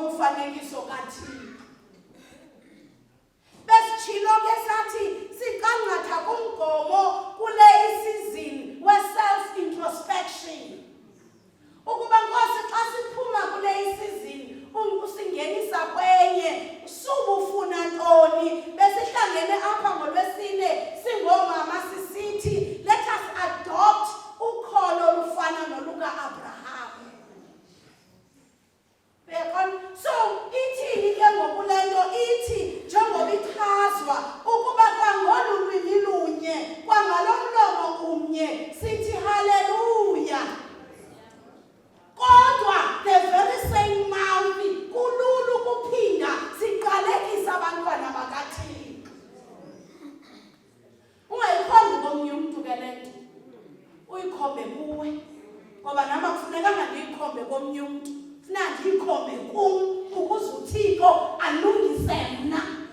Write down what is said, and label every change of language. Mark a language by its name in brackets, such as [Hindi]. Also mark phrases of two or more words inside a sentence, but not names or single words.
[Xhosa] ngomfanekiso kaThixo. Besitshilo ke sathi siqangatha kumgomo kule isizini we- [English] self introspection. [Xhosa] Ukuba Nkosi xa siphuma kule isizini usingenisa kwenye subufuna ntoni. Besihlangene apha ngoLwesine singomama sisithi [English] let us adopt [Xhosa] ukholo olufana noluka-Abraham. So ithini ke ngokule nto ithi njengoba ichazwa ukuba kwangolu lwimi lunye kwangalo mlomo umnye sithi haleluya. Kodwa [English] the very same mouth [Xhosa] kululu kuphinda siqalekisa abantwana bakaThixo. Ungayikhombi komnye umntu ke le nto, uyikhombe kuwe, ngoba nama kufunekanga ndiyikhombe komnye umntu, funa ndiyikhombe kum ukuze uThixo alungise mna.